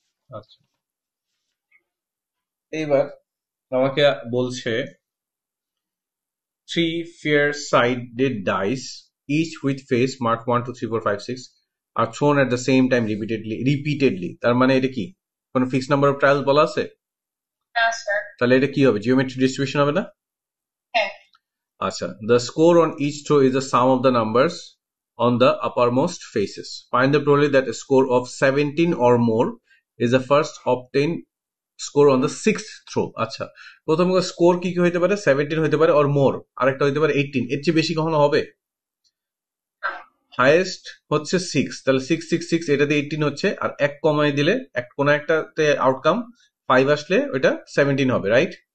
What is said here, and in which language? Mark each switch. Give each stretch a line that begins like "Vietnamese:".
Bangla: আচ্ছা, এইবার আমাকে বলছে
English: 3 fair-sided dice, each with face marked 1 2 3 4 5 6 are thrown at the same time repeatedly।
Bangla: তার মানে এটা কি কোন ফিক্স নাম্বার অফ ট্রায়ালস বলা আছে? না স্যার। তাহলে এটা কি হবে? জিওমেট্রিক ডিস্ট্রিবিউশন হবে না? হ্যাঁ।
English: আচ্ছা, the score on each throw is the sum of the numbers on the uppermost faces. Find the probability that a score of 17 or more is the first obtained score on the 6th throw।
Bangla: আচ্ছা, প্রথম score কি কি হইতে পারে? 17 হইতে পারে or more, আরেকটা হইতে পারে 18, এর চেয়ে বেশি কখনো হবে? হাইয়েস্ট হচ্ছে 6, তাহলে 6 6 6, এটা দিয়ে 18 হচ্ছে, আর এক কমাই দিলে কোন একটাতে আউটকাম 5 আসলে ওটা 17 হবে, রাইট?